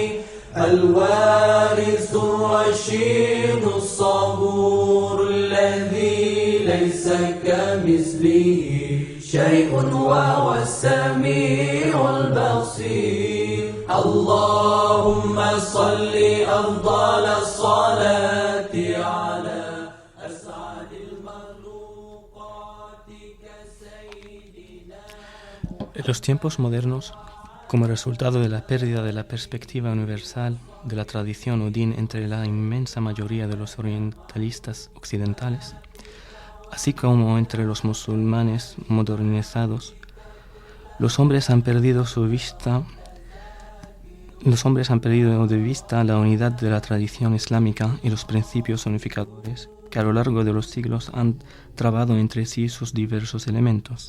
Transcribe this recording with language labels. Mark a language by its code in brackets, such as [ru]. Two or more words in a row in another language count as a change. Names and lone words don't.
[ar] الوارث الرشيد الصبور الذي ليس كمثله شيء وهو السميع البصير اللهم صل أفضل الصلاة على أسعد المخلوقات كسيدنا. [es] En los tiempos modernos, como resultado de la pérdida de la perspectiva universal de la tradición Odín entre la inmensa mayoría de los orientalistas occidentales, así como entre los musulmanes modernizados, los hombres han perdido de vista la unidad de la tradición islámica y los principios unificadores que a lo largo de los siglos han trabado entre sí sus diversos elementos.